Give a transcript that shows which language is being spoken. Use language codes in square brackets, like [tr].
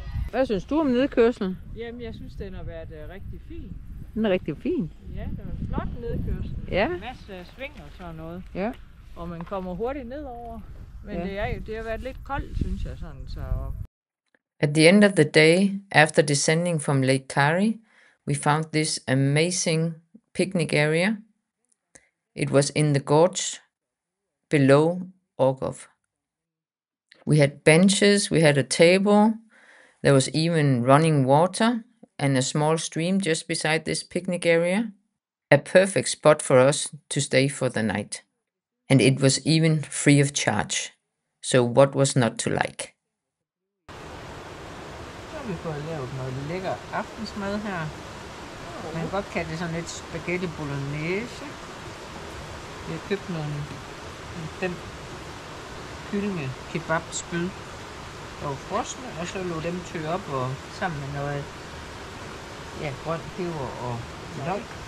[da] Hvad synes du om nedkørslen? Jamen, jeg synes, den har været rigtig fin. Den er rigtig fin. Ja, det var en flot nedkørsel. Ja. En masse sving og sådan noget. Ja. Og man kommer hurtigt nedover. Men Ja. det har været lidt koldt, synes jeg sådan. Så [en] At the end of the day, after descending from Lake Kari, we found this amazing picnic area. It was in the gorge below Orgov. We had benches, we had a table, there was even running water and a small stream just beside this picnic area. A perfect spot for us to stay for the night. And it was even free of charge. So what was not to like? [da] Så har vi fået lavet noget lækker aftensmad her. Man kan godt kalde det sådan lidt spaghetti bolognese. Vi har købt nogle 5 kyllinge kebabspyd og frosne, og så lå dem tø op og sammen med noget grønt peber og løg.